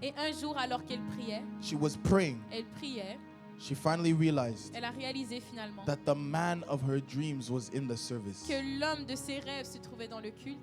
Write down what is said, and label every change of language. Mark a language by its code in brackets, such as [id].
[fr] Et un jour, alors qu'elle priait, elle priait, [en] she finally realized [fr] elle a réalisé finalement [en] that the man of her dreams was in the service. [fr] que l'homme de ses rêves se trouvait dans le culte.